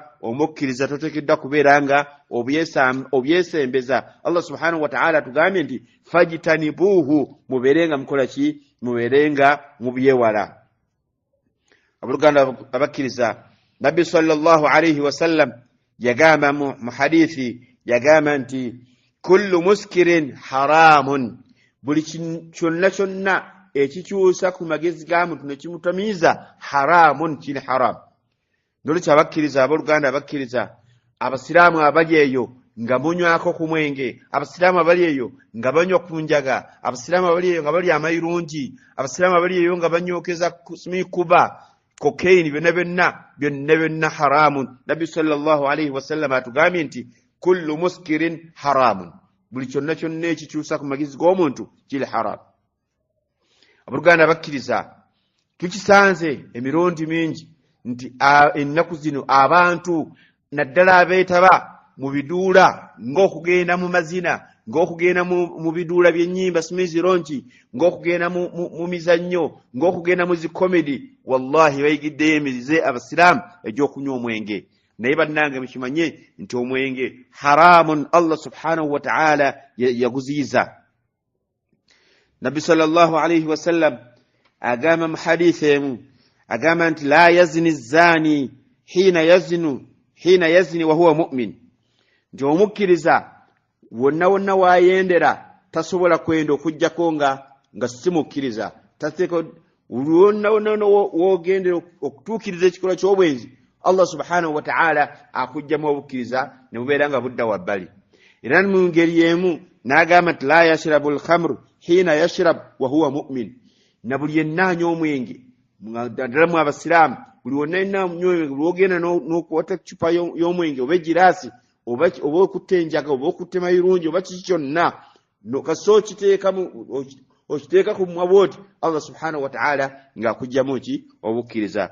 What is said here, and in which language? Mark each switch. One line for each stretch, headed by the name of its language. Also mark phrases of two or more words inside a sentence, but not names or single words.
Ganda: Omukkiriza toteekeddwa kubeera nga obyesembeza. Allah
Arabic: سبحانه وتعالى
Ganda: tugambye nti fajtanibuhu, mubeerenga mukola ki? Mubeerenga mubyewala. Abooluganda abakkiriza Nabbi
Arabic: صلى الله عليه وسلم
Ganda: yagamba mu hadithi yagamba nti
Arabic: كل مسكر حرام,
Ganda: buli kyonna ekikyusa ku magezi ga muntu ne kimutamiiza haramun, kiri haram. Nolwekyo abakkiriza abooluganda abakkiriza abasiraamu abali eyo nga munywako ku mwenge, abasiraamu abali eyo nga banywa ku njaga, abasiraamu abali eyo nga balya amayirungi, abasiraamu abali eyo nga banyookeza smikuba cocaine, byonna haramun. Nabbi
Arabic: صلى الله عليه وسلم
Ganda: atugambye nti
Arabic: كل مسكر حرام,
Ganda: buli kyonna ekikyusa ku magezi g'omuntu kiri haram. Abooluganda abakkiriza tukisanze emirundi mingi nti ennaku zino abantu naddala abeetaba mu biduula ng'okugenda mu mazina, ng'okugenda mu biduula by'ennyimba simizironki, ng'okugenda mu mizannyo, ng'okugenda mu zikomedi, wallahi bayigiddeyo emirize abasiraamu egy'okunywa omwenge. Naye bannange mukimanye nti omwenge haramun, Allah
Arabic: سبحانه وتعالى
Ganda: yaguziyiza. Nabbi
Arabic: صلى الله عليه وسلم
Ganda: agamba mu hadithi emu agamba nti
Arabic: لا يزني الزاني حين يزني وهو مؤمن,
Ganda: nti omukkiriza wonna wayendera tasobola kwenda okujjako nga simukkiriza. Tateeka wonna wogendera okutuukiriza ekikolwa ky'obwenzi, Allah
Arabic: سبحانه وتعالى
Ganda: akujjamu obukkiriza ne bubeera nga budda wabbali. Era mu ngeri emu n'agamba nti
Arabic: لا يشرب الخمر حين يشرب وهو مؤمن,
Ganda: na buli yenna anywa omwenge ddala mu abasiraamu, buli wonna yenna anywa omwenge, buli wogenda n'okwata cupa y'omwenge oba egiraasi oba okutta enjaga oba okutta mayirungi oba kiki kyonna, kasi okiteeka ku mumwa bwoti, Allah
Arabic: سبحانه وتعالى
Ganda: ng'akugjamu ki obukkiriza.